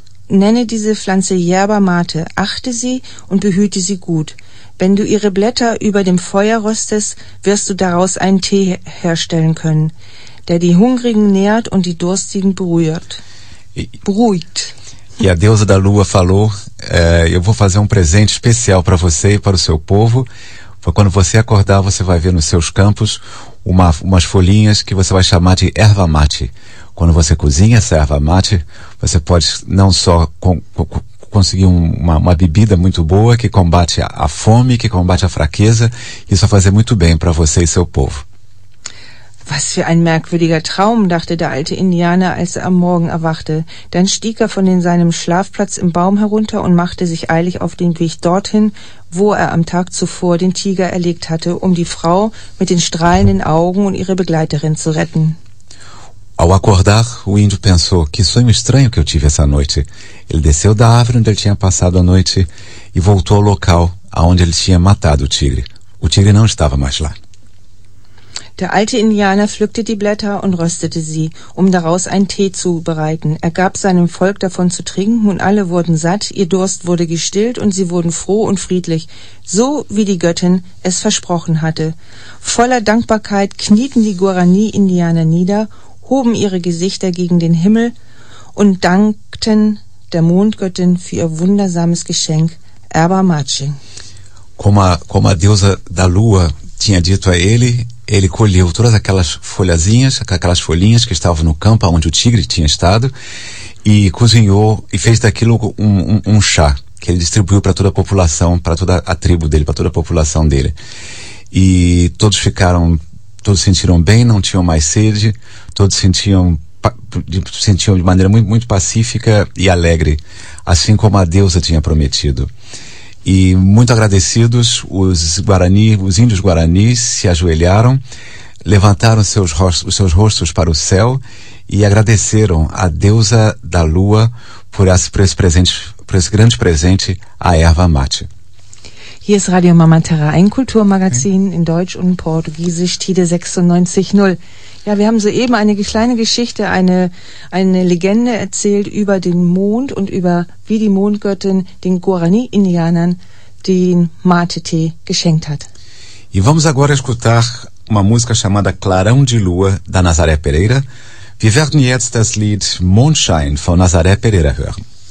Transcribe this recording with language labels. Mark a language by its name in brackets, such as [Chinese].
[German] Nenne diese Pflanze Yerba Mate, achte sie und behüte sie gut. Wenn du ihre Blätter über dem Feuer röstest, wirst du daraus einen Tee herstellen können, der die Hungrigen nährt und die Durstigen beruhigt. [Portuguese] E a deusa da lua falou, eu vou fazer um presente especial para você e para o seu povo. Quando você acordar, você vai ver nos seus campos umas folhinhas que você vai chamar de erva mate. Quando você cozinha essa erva mate, você pode não só conseguir uma bebida muito boa que combate a fome, que combate a fraqueza, isso vai fazer muito bem para você e seu povo. [German] Was für ein merkwürdiger Traum, dachte der alte Indianer, als er am Morgen erwachte. Dann stieg er von seinem Schlafplatz im Baum herunter und machte sich eilig auf den Weg dorthin, wo er am Tag zuvor den Tiger erlegt hatte, um die Frau mit den strahlenden Augen und ihre Begleiterin zu retten. [Portuguese] Ao acordar, o índio pensou, que sonho estranho que eu tive essa noite. Ele desceu da árvore onde ele tinha passado a noite e voltou ao local aonde ele tinha matado o tigre. O tigre não estava mais lá. [German] Der alte Indianer pflückte die Blätter und röstete sie, um daraus einen Tee zu bereiten. Er gab seinem Volk davon zu trinken und alle wurden satt, ihr Durst wurde gestillt und sie wurden froh und friedlich, so wie die Göttin es versprochen hatte. Voller Dankbarkeit knieten die Guarani-Indianer nieder, hoben ihre Gesichter gegen den Himmel und dankten der Mondgöttin für ihr wundersames Geschenk, Erba Mate. [Portuguese] Como a deusa da lua tinha dito a ele, ele colheu todas aquelas folhinhas que estavam no campo onde o tigre tinha estado e cozinhou e fez daquilo um chá que ele distribuiu para toda a população, para toda a tribo dele, para toda a população dele. E todos ficaram, todos sentiram bem, não tinham mais sede, todos sentiam de maneira muito, muito pacífica e alegre, assim como a deusa tinha prometido. E muito agradecidos, os índios guaranis se ajoelharam, levantaram os seus rostos para o céu e agradeceram à deusa da lua por esse grande presente, a erva mate. [German] Hier ist Radio Mama Terra, ein Kulturmagazin in Deutsch und Portugiesisch, Tide 96.0. Ja, wir haben soeben eine kleine Geschichte, eine Legende erzählt über den Mond und über wie die Mondgöttin den Guarani-Indianern den Mate-Tee geschenkt hat. [Portuguese] E vamos agora escutar uma música chamada Clarão de Lua, da Nazaré Pereira. [German] Wir werden jetzt das Lied Mondschein von Nazaré Pereira hören.